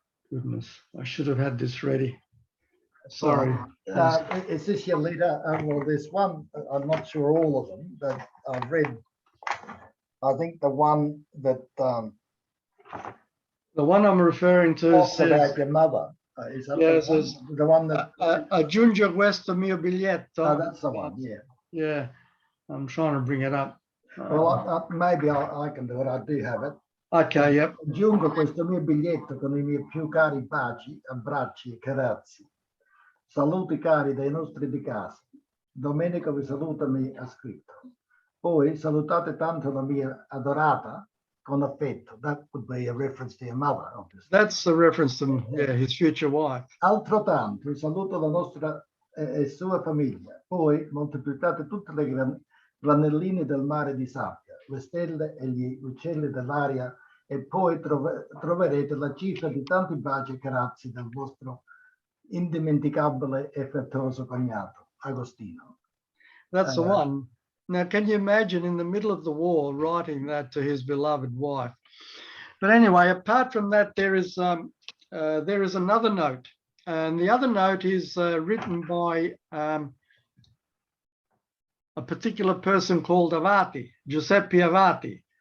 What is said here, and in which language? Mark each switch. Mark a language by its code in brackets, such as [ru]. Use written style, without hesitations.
[en] Goodness, I should have had this ready. Sorry. Is this your letter? Well, there's one, I'm not sure all of them, but I've read, I think the one that the one I'm referring to says about your mother. Is that the one that [it] aggiunge questo mio biglietto? [en] Oh, that's the one, yeah. Yeah, I'm trying to bring it up. Well, maybe I can do it. I do have it. Okay, yep. [it] Aggiungo questo mio biglietto con I miei più cari baci, abbracci e carazzi. Saluti cari dai nostri di casa. Domenico vi saluta, mi ha scritto. Poi salutate tanto la mia adorata con affetto. [en] That would be a reference to your mother, obviously. That's the reference to his future wife. [it] Altro tanto, saluto la nostra e sua famiglia. Poi moltiplicate tutte le granelline del mare di sabbia, le stelle e gli uccelli dell'aria, e poi troverete la cifra di tanti baci e carazzi del vostro indimenticabile e affettuoso cognato, Agostino. [en] That's the one. Now, can you imagine in the middle of the war writing that to his beloved wife? But anyway, apart from that, there is another note. And the other note is written by a particular person called Avati, Giuseppe Avati.